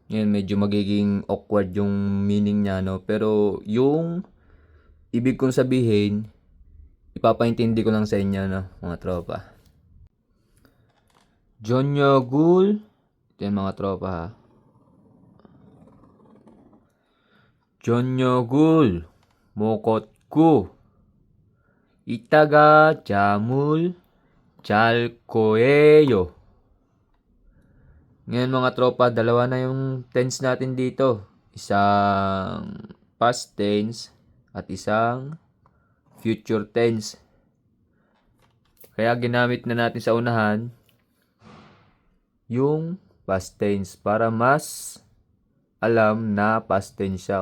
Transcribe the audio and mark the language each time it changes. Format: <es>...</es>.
<tl>Ngayon, medyo magiging awkward yung meaning niya, Pero yung ibig kong sabihin, ipapaintindi ko lang sa inyo, mga tropa. 저녁을, ito yung mga tropa, ha.</tl> <ko>저녁을 먹었고 이따가 잠을 잘 거예요.</ko> <tl>Ngayon mga tropa, dalawa na yung tense natin dito. Isang past tense at isang future tense. Kaya ginamit na natin sa unahan yung past tense para mas alam na past tense siya.</tl>